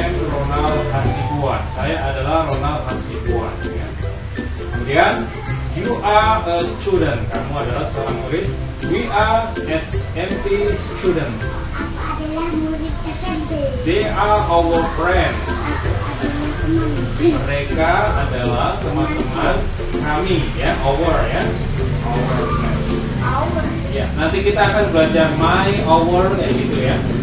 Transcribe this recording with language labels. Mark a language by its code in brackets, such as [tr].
[id] Ronald Hasibuan. Saya adalah Ronald Hasibuan ya. Kemudian [en] you are a student. [id] Kamu adalah seorang murid. [en] We are SMP students. [id] Adalah murid SMP. [en] They are our friends. [id] Mereka adalah teman-teman kami ya. Our ya. [en] Our friends. [id] Ya, nanti kita akan belajar my, our ya gitu ya.